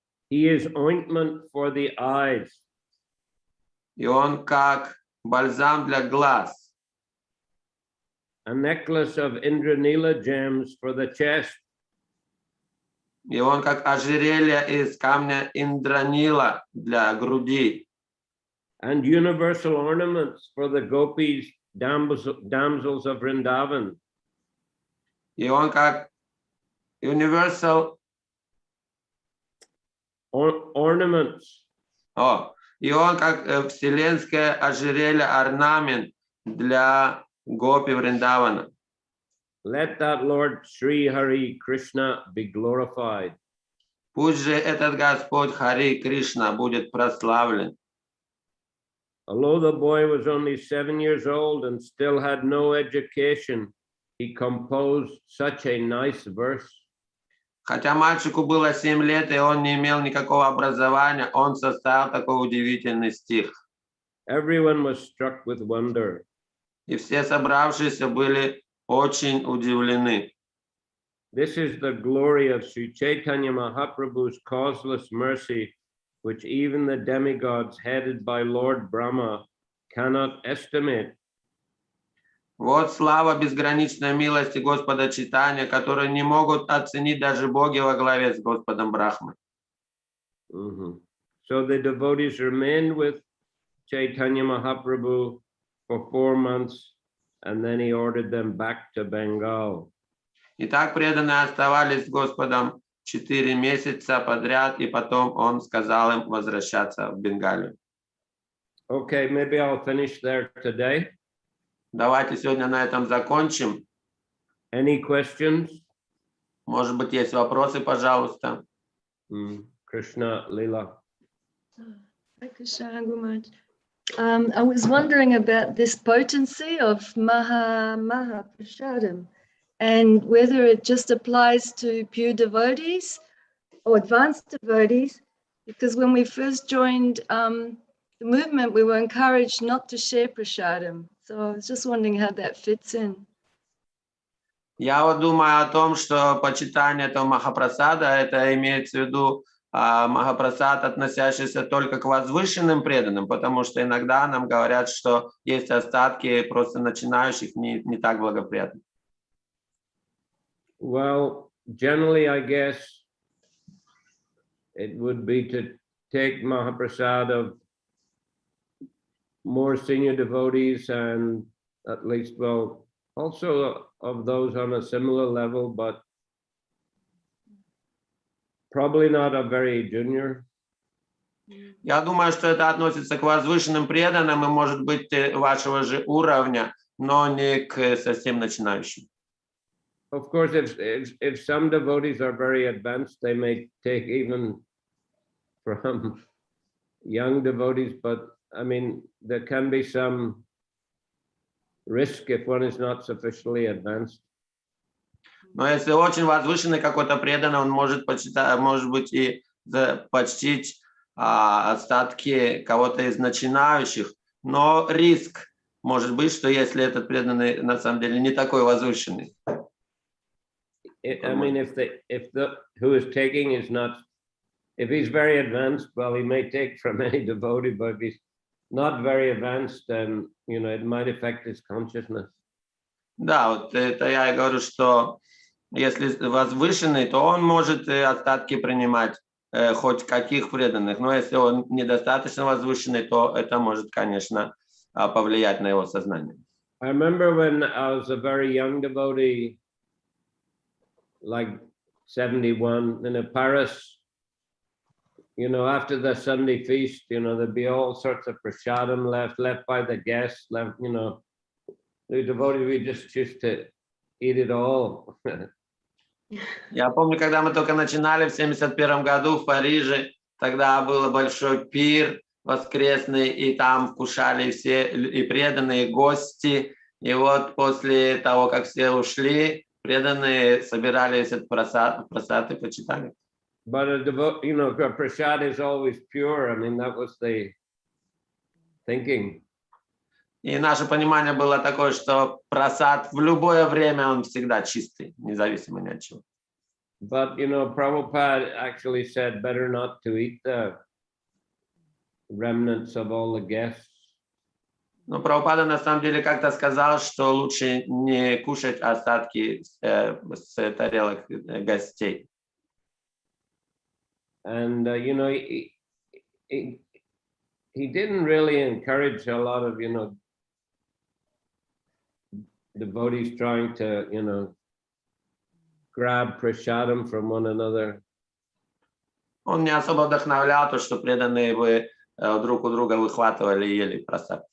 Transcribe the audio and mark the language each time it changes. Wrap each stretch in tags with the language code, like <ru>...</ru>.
<en>He is ointment for the eyes.</en> <ru>И он как бальзам для глаз.</ru> <en>A necklace of Indranila gems for the chest.</en> <ru>И он как ожерелье из камня Индранила для груди.</ru> <en>And universal ornaments for the gopis, damsels of Vrindavan.</en> <ru>И он как</ru> <en>universal ornaments.</en> <ru>И он как вселенское ожерелье, орнамент для гопи Вриндавана.</ru> <en>Let that Lord Shri Hari Krishna be glorified.</en> <ru>Пусть же этот Господь Хари Кришна будет прославлен.</ru> <en>Although the boy was only 7 years old and still had no education, he composed such a nice verse.</en> <ru>Хотя мальчику было 7 лет, и он не имел никакого образования, он составил такой удивительный стих.</ru> <en>Everyone was struck with wonder.</en> <ru>И все собравшиеся были очень удивлены.</ru> <en>This is the glory of Sri Chaitanya Mahaprabhu's causeless mercy, which even the demigods headed by Lord Brahma cannot estimate.</en> <ru>Вот слава безграничной милости Господа Чайтаньи, которую не могут оценить даже боги во главе с Господом Брахмой.</ru> <en>So the devotees remained with Chaitanya Mahaprabhu for 4 months, and then he ordered them back to Bengal.</en> <ru>И так преданные оставались с Господом 4 месяца подряд, и потом он сказал им возвращаться в Бенгалию.</ru> <en>Okay, maybe I'll finish there today.</en> <ru>Давайте сегодня на этом закончим.</ru> <en>Any questions?</en> <ru>Может быть, есть вопросы, пожалуйста.</ru> <en>Krishna Lila. Krishna Gumaj. I was wondering about this potency of Maha Prasadam and whether it just applies to pure devotees or advanced devotees, because when we first joined the movement, we were encouraged not to share prasadam. So I was just wondering how that fits in.</en> <ru>Я вот думаю о том, что почитание этого Махапрасада, это имеется в виду Махапрасад, относящийся только к возвышенным преданным, потому что иногда нам говорят, что есть остатки просто начинающих не так благоприятных.</ru> <en>Well, generally, I guess it would be to take Mahaprasad of more senior devotees and at least, well, also of those on a similar level, but probably not a very junior.</en> <ru>Я думаю, что это относится к возвышенным преданным и, может быть, вашего же уровня, но не к совсем начинающим.</ru> <en>Of course, if some devotees are very advanced, they may take even from young devotees, but I mean, there can be some risk if one is not sufficiently advanced.</en> <ru>Но если очень возвышенный какой-то преданный, он может быть и почтить остатки кого-то из начинающих, но риск может быть, что если этот преданный на самом деле не такой возвышенный.</ru> <en>I mean, if the who is taking is not, if he's very advanced, well, he may take from any devotee, but if he's not very advanced, then it might affect his consciousness.</en> <ru>Да, вот это я и говорю, что если возвышенный, то он может остатки принимать хоть каких преданных, но если он недостаточно возвышенный, то это может, конечно, повлиять на его сознание.</ru> <en>I remember when I was a very young devotee, like 71, in Paris, after the Sunday feast, there'd be all sorts of prasadam left by the guests, the devotees, we just used to eat it all.</en> <ru>Я помню, когда мы только начинали в 71 году в Париже, тогда был большой пир воскресный, и там вкушали все и преданные, и гости. И вот после того, как все ушли, преданные собирали этот просад и почитали.</ru> <en>But prasad is always pure. I mean, that was the thinking.</en> <ru>И наше понимание было такое, что просад в любое время он всегда чистый, независимо ни от чего.</ru> <en>But Prabhupada actually said better not to eat the remnants of all the guests.</en> <ru>Но Прабхупада на самом деле как-то сказал, что лучше не кушать остатки с тарелок гостей.</ru> <en>And he didn't really encourage a lot of devotees trying to grab prasadam from one another.</en> <ru>Он не особо вдохновлял то, что преданные бы друг у друга выхватывали и ели просад.</ru>